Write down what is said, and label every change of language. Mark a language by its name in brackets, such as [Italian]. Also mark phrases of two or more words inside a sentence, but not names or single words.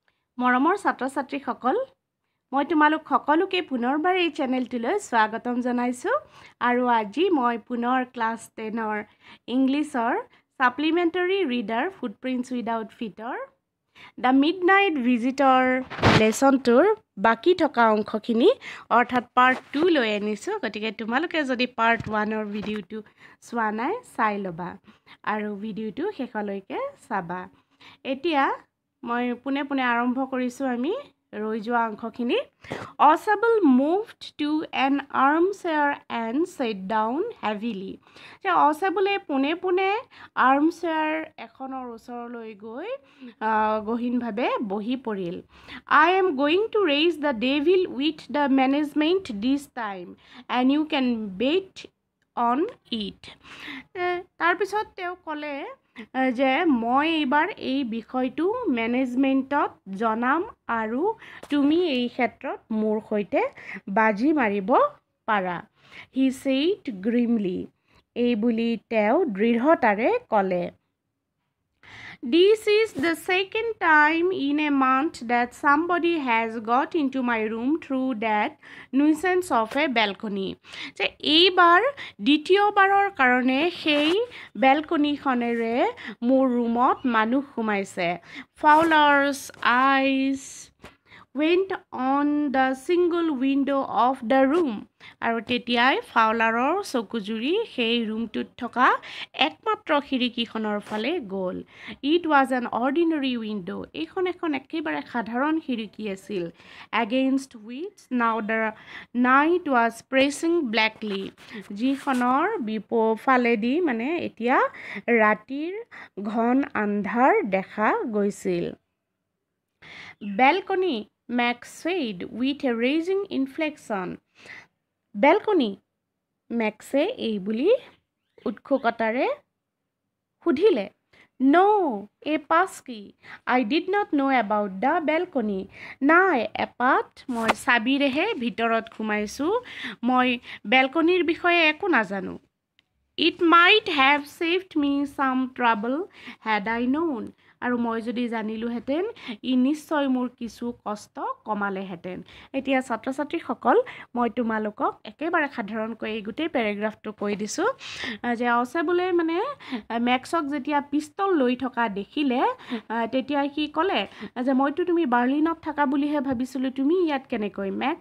[Assamese] মৰমৰ ছাত্ৰ-ছাত্ৰীসকল, মই তোমালোক সকলোকে পুনৰবাৰ এই চেনেলটোলৈ স্বাগতম জনাইছোঁ আৰু আজি মই পুনৰ ক্লাছ 10ৰ ইংলিছৰ [English] supplementary reader [Assamese] ফুটপ্ৰিণ্টছ উইদাউট ফিটৰ দ্য মিডনাইট ভিজিটৰ লেচনটোৰ বাকী থকা অংশখিনি অৰ্থাৎ পাৰ্ট 2 লৈ আনিছোঁ। গতিকে তোমালোকে যদি পাৰ্ট 1ৰ ভিডিঅ'টো চোৱা নাই চাই ল'বা আৰু ভিডিঅ'টো শেষলৈকে চাবা। এতিয়া মই পোনে পোনে আৰম্ভ কৰিছোঁ আমি ৰৈ যোৱা অংশখিনি। [English] Osable moved to an armchair and sat down heavily. [Assamese] যে Osable পোনে পোনে armchair এখনৰ ওচৰলৈ গৈ গহীনভাৱে বহি পৰিল। [English] I am going to raise the devil with the management this time and you can bet on it. [Assamese] তাৰপিছত তেওঁ ক'লে যে মই এইবাৰ এই বিষয়টো মেনেজমেণ্টত জনাম আৰু তুমি এই ক্ষেত্ৰত মোৰ সৈতে বাজি মাৰিব পাৰা। [English] He said grimly. [Assamese] এই বুলি তেওঁ দৃঢ়তাৰে ক'লে। [English] This is the second time in a month that somebody has got into my room through that nuisance of a balcony. [Assamese] যে এইবাৰ দ্বিতীয়বাৰৰ কাৰণে সেই বেলকনিখনেৰে মোৰ ৰুমত মানুহ সোমাইছে। [English] Fowler's eyes went on the single window of the room. [Assamese] আৰু তেতিয়াই ফাউলাৰৰ চকুজুৰি সেই ৰুমটোত থকা একমাত্ৰ খিৰিকীখনৰ ফালে গ'ল। [English] It was an ordinary window. [Assamese] এইখন এখন একেবাৰে সাধাৰণ খিৰিকী আছিল। [English] Against which now the night was pressing blackly. [Assamese] যিখনৰ বিপফালেদি মানে এতিয়া ৰাতিৰ ঘন আন্ধাৰ দেখা গৈছিল। [English] Balcony, Max said with a raising inflection. [Assamese] Balcony, Maxে এই বুলি উৎসুকতাৰে সুধিলে। [English] No, a passkey. I did not know about the balcony. [Assamese] নাই, এপাত মই চাবিৰেহে ভিতৰত সোমাইছোঁ। মই বেলকনিৰ বিষয়ে একো নাজানো। It might have saved me some trouble had I known. আৰু মই যদি জানিলোহেঁতেন ই নিশ্চয় মোৰ কিছু কষ্ট কমালেহেঁতেন। এতিয়া ছাত্ৰ-ছাত্ৰীসকল, মই তোমালোকক একেবাৰে সাধাৰণকৈ এই গোটেই পেৰেগ্ৰাফটো কৈ দিছোঁ যে অচেবলে মানে মেক্সক যেতিয়া পিষ্টল লৈ থকা দেখিলে তেতিয়া সি ক'লে যে মইতো তুমি বাৰ্লিনত থাকা বুলিহে ভাবিছিলোঁ, তুমি ইয়াত কেনেকৈ মেক্স?